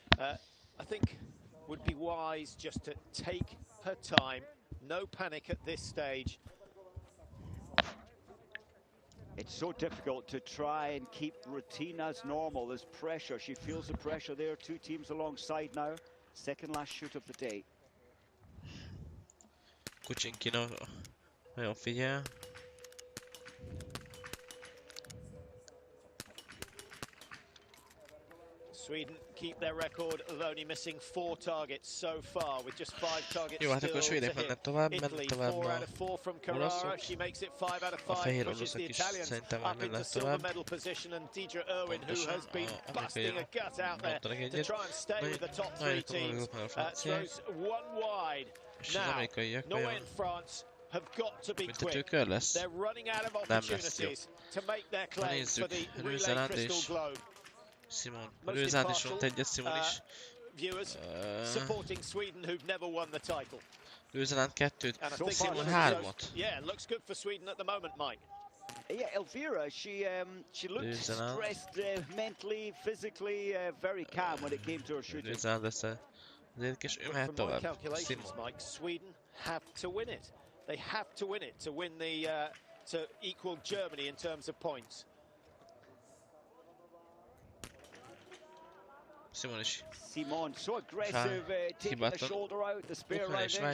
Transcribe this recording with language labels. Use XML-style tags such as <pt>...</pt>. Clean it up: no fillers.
<en>I think would be wise just to take her time, no panic at this stage. It's so difficult to try and keep routine as normal. There's pressure. She feels the pressure there. 2 teams alongside now. Second last shoot of the day.</en> <hu>Kucsinkina nagyon figyel.</hu> <en>Sweden keep their record of only missing 4 targets so far, with just 5 targets</en> <hu>jó, hát akkor svédek mennek tovább,</hu> <en>Italy 4 out of 4 from Carrara. She makes it 5 out of 5, pushes the Italians up into silver medal position, and Deidre Irwin, who has been busting a gut out there to try and stay with the top 3 teams, throws one wide. Now, Norway and France have got to be quick. They're running out of opportunities to make their claim for the relay Crystal Globe.</en> <hu>Simon, Rőzánt is volt egyet, Simon is.</hu> <en>Viewers supporting Sweden, who've never won the title.</en> <hu>Rőzánt 2-t, Simon 3-ot.</hu> <en>Yeah, looks good for Sweden at the moment, Mike. Yeah, Elvira, she looked stressed mentally, physically, very calm when it came to her shooting.</en> <hu>Rőzánt lesz azért, és ő mehet tovább. Simon.</hu> <en>Mike, Sweden have to win it. They have to win it to win the to equal Germany in terms of points. Simon, so aggressive, taking the shoulder out, the spare round in.</en>